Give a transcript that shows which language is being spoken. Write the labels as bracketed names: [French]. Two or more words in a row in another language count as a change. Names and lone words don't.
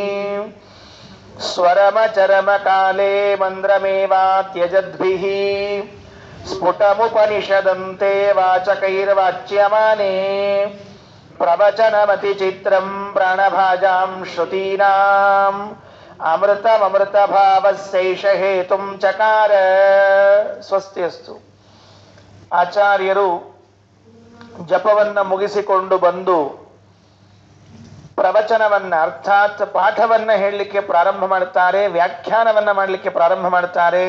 [Sanskrit] ಸ್ವರಮಚರಮ ಕಾಲೇ ಮಂದ್ರಮೇವಾತ್ಯಜದ್ಭಿಃ ಸ್ಫುಟಮುಪನಿಷದಂತೆ ವಾಚಕೈರ್ವಾಚ್ಯಮಾನೇ ಪ್ರವಚನಮತಿ ಚಿತ್ರಂ ಪ್ರಾಣಭಾಜಾಂ ಶ್ರುತೀನಾಂ ಅಮೃತಮೃತಭಾವಸ್ಯೈಷ ಹೇತುಂ ಚಕಾರ. ಸ್ವಸ್ತಿ ಅಸ್ತು. [Kannada] ಆಚಾರ್ಯರು ಜಪವನ್ನ ಮುಗಿಸಿಕೊಂಡು ಬಂದು ಪ್ರವಚನವನ್ನ ಅರ್ಥಾತ್ ಪಾಠವನ್ನ ಹೇಳಲಿಕ್ಕೆ ಪ್ರಾರಂಭ ಮಾಡ್ತಾರೆ, ವ್ಯಾಖ್ಯಾನವನ್ನ ಮಾಡಲಿಕ್ಕೆ ಪ್ರಾರಂಭ ಮಾಡ್ತಾರೆ.